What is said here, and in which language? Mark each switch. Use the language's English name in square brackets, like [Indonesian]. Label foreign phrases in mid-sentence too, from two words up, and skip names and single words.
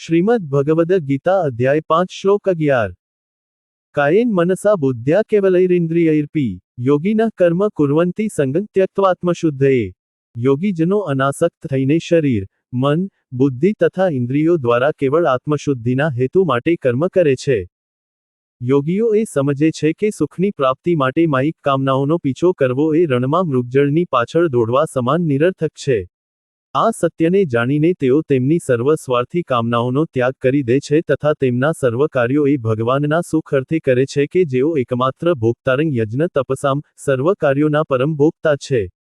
[Sanskrit] श्रीमद् भगवद गीता अध्याय 5 श्लोक 11। कायेन मनसा बुद्ध्या केवलैरिन्द्रियैरपि योगिनः कर्म कुर्वन्ति संगं त्यक्त्वात्मशुद्धये। [Gujarati] યોગીજનો અનાસક્ત થઈને શરીર, મન, બુદ્ધિ તથા ઇંદ્રિયો દ્વારા કેવળ આત્મશુદ્ધિના હેતુ માટે કર્મ કરે છે। યોગીઓ એ સમજે છે કે સુખની પ્રાપ્તિ માટે માયિક કામનાઓનો પીછો કરવો એ रણમાં મૃગજળની પાછળ દોડવા સમાન નિરર્થક છે। આ સત્યને જાણીને તેઓ તેમની સર્વ સ્વાર્થી કામનાઓનો ત્યાગ કરી દે છે તથા તેમના સર્વ કાર્યો એ ભગવાનના સુખ અર્થે કરે છે કે જેઓ એકમાત્ર [Sanskrit] भोक्तारं यज्ञ तपसाम् [Gujarati] સર્વ કાર્યોના પરમ ભોક્તા છે।